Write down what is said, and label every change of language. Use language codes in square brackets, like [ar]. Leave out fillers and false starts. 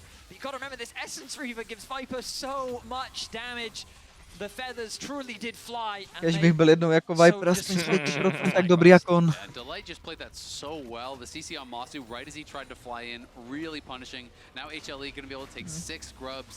[en] you gotta remember this Essence Reaver gives Viper so much damage. The feathers truly did fly. [cs] Kež bych byl jednou jako Viper, aspoň tak dobrý jako on. [en] Delight just played that so well. The CC on Masu right as he tried to fly in, really punishing. Now HLE gonna be able to take 6 grubs.